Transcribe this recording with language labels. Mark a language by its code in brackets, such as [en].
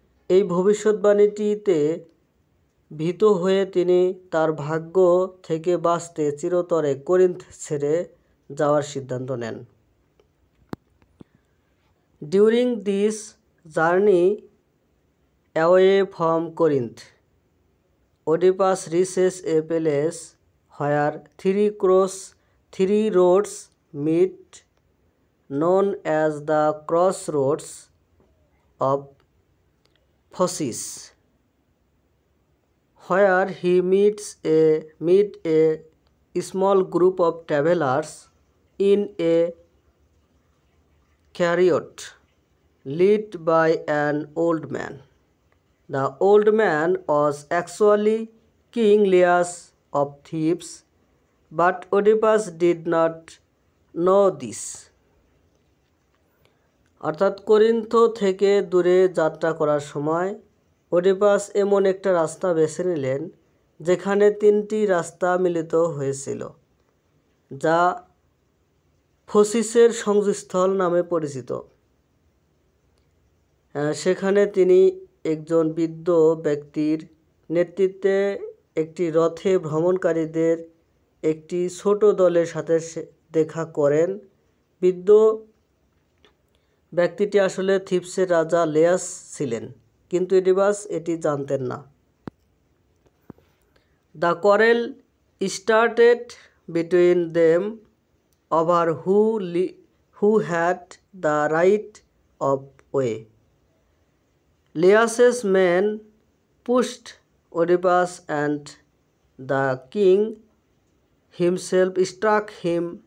[bn] এই ভবিষ্যৎবাণীটিতে ভীত হয়ে তিনি তার ভাগ্য থেকে বাঁচতে চিরতরে করিন্থ ছেড়ে যাওয়ার সিদ্ধান্ত নেন। [en] During this journey away from Corinth, Oedipus reaches a place where three roads meet, known as the crossroads of Phocis, where he meet a small group of travelers in a chariot led by an old man. The old man was actually King Lias of Thebes, but Oedipus did not know this. [bn] অর্থাৎ Corinth থেকে দূরে যাত্রা করার সময় Oedipus এমন একটা রাস্তা বেছে নিলেন যেখানে তিনটি রাস্তা মিলিত হয়েছিল, যা ফসিসের সংযোগস্থল নামে পরিচিত। সেখানে তিনি একজন বৃদ্ধ ব্যক্তির নেতৃত্বে একটি রথে ভ্রমণকারীদের একটি ছোট দলের সাথে দেখা করেন। বৃদ্ধ ব্যক্তিটি আসলে থিবসের রাজা লিয়াস ছিলেন, কিন্তু ইডিপাস এটি জানতেন না। [en] The quarrel started between them over who had the right of way. Lias's men pushed Oedipus and the king himself struck him